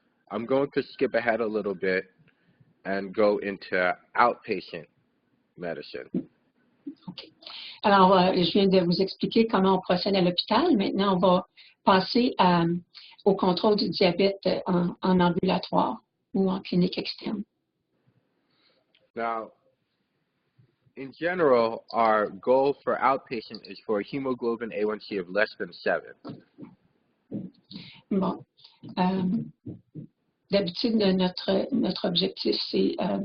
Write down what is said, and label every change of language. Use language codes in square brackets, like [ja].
[en] I'm going to skip ahead a little bit and go into outpatient medicine. OK. [fr] Alors, je viens de vous expliquer comment on procède à l'hôpital. Maintenant, on va passer au contrôle du diabète en ambulatoire ou en clinique externe. [en] Now, in general, our goal for outpatient is for a hemoglobin A1C of less than 7. [fr] Bon. D'habitude, notre objectif, c'est...